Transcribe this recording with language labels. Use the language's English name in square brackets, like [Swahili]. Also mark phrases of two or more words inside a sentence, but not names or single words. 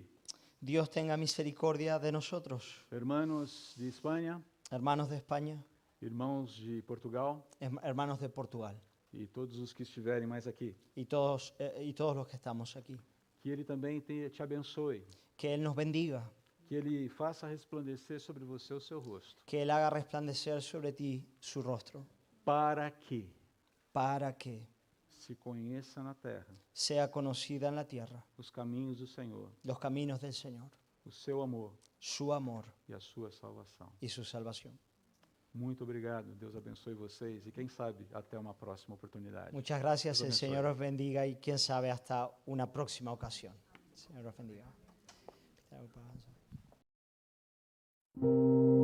[Spanish] Dios tenga misericordia de nosotros, hermanos de Espanha, hermanos de España, [Portuguese] irmãos de Portugal [Spanish] hermanos de Portugal [Portuguese] e todos os que estiverem mais aqui. [Spanish] y todos los que estamos aquí. [Portuguese] Que Ele também te abençoe, [Spanish] Que Él nos bendiga, [Portuguese] que Ele faça resplandecer sobre você o seu rosto, [Spanish] que Él haga resplandecer sobre ti su rostro, [Portuguese] para que [Spanish] para que [Portuguese] se conheça na terra [Spanish] sea conocida en la tierra [Portuguese] os caminhos do Senhor, [Spanish] los caminos del Señor, [Portuguese] o seu amor [Spanish] su amor [Portuguese] e a sua salvação. [Spanish] y su salvación. [Portuguese] Muito obrigado, Deus abençoe vocês e quem sabe até uma próxima oportunidade. [Spanish] Muchas gracias, Dios el bendiga. Señor os bendiga y quién sabe hasta una próxima ocasión. El Señor os bendiga.